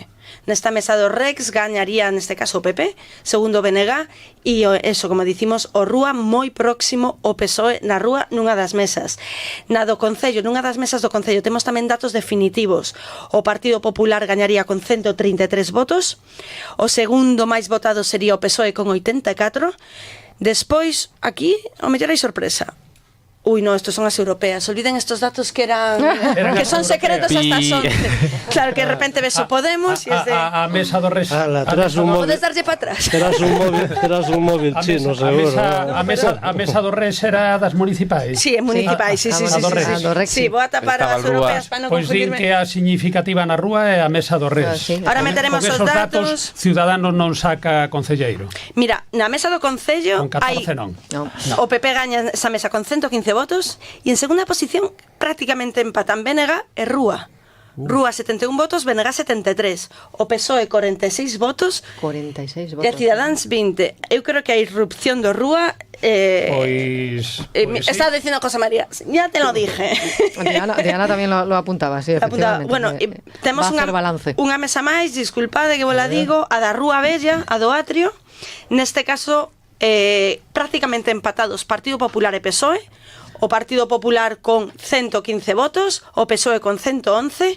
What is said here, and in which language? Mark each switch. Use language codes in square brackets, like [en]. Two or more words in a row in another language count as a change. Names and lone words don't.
[gl] Nesta mesa do Rex gañaría neste caso o PP, segundo o BNG, e eso, como dicimos, o Rúa moi próximo o PSOE na rúa nunha das mesas. Na do Concello, nunha das mesas do Concello, temos tamén datos definitivos. O Partido Popular gañaría con 133 votos, o segundo máis votado sería o PSOE con 84, despois, aquí, o mellor hai sorpresa. [es] Uy, no, estos son las europeas. Olviden estos datos que eran que son secretos hasta son. Claro, que de repente ves o Podemos y es de... [gl] A mesa do Rex. Podes darlle para atrás. Terás un móvil chino, seguro. A mesa do Rex era das municipais. Sí, municipais, sí. Sí, vou a tapar as europeas para non confundirme. Pois din que a significativa na rúa é a mesa do Rex. Ahora meteremos os datos. Ciudadanos non saca concelleiro. Mira, na mesa do Concello hai... O PP gaña esa mesa con 115 votos e en segunda posición prácticamente empatan BNG e Rúa. Rúa 71 votos, BNG 73. O PSOE 46 votos. 46 votos. E Cidadáns 20. Eu creo que a irrupción do Rúa [es] estaba diciendo José María, ya te lo dije. [gl] Diana tamén lo apuntaba, sí, efectivamente. Bueno, temos unha mesa máis, disculpade que vos la digo, a da Rúa Bella, a do Atrio. Neste caso, prácticamente empatados Partido Popular e PSOE. O Partido Popular con 115 votos, o PSOE con 111.